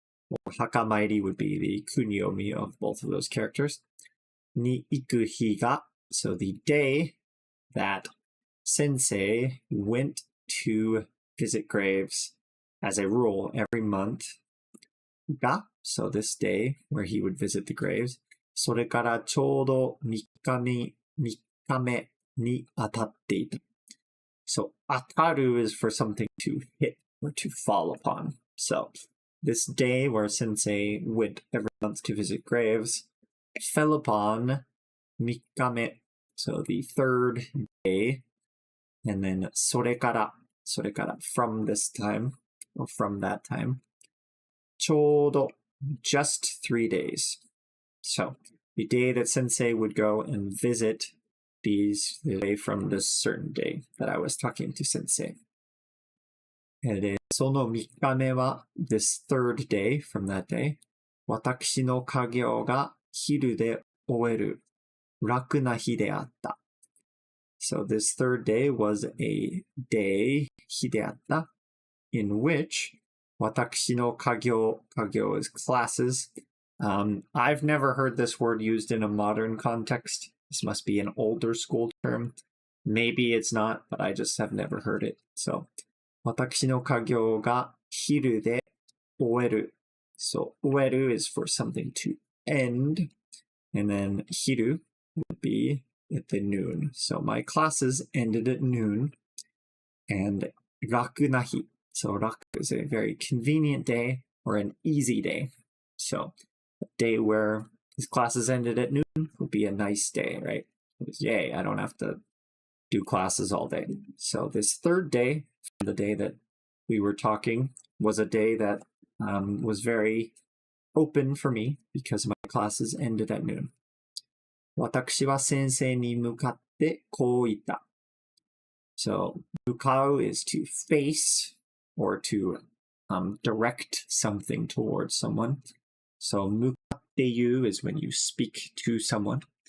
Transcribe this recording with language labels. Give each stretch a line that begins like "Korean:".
English: Or hakamairi would be the kunyomi of both of those characters.
Japanese: Ni iku hi ga,
English: so the day that Sensei went to visit graves as a rule every month. Ga, so this day where he would visit the graves.
Japanese: それからちょうど3日目に当たっていた.
English: So, ataru is for something to hit or to fall upon. So, this day where Sensei went every month to visit graves fell upon 3日目, so the third day, and then それから from this time, or from that time, ちょうど just 3 days. So, the day that Sensei would go and visit the day from this certain day that I was talking to Sensei.
Japanese: And その3日目は
English: this third day from that day,
Japanese: 私の家業が昼で終える楽な日であった.
English: So this third day was a day,
Japanese: 日であった,
English: in which
Japanese: 私の家業
English: is classes. I've never heard this word used in a modern context. This must be an older school term. Maybe it's not, but I just have never heard it.
Japanese: So, 私の家業が昼で終える.
English: So, 終える is for something to end. And then 昼 would be at the noon. So, my classes ended at noon. And 楽な日. So, 楽 is a very convenient day or an easy day. So, a day where his classes ended at noon would be a nice day, right? Yay, I don't have to do classes all day. So this third day, the day that we were talking, was a day that was very open for me because my classes ended at noon.
Japanese: 私は先生に向かってこう言った.
English: So, 向かう is to face or to direct something towards someone. So, 向かって言う is when you speak to someone.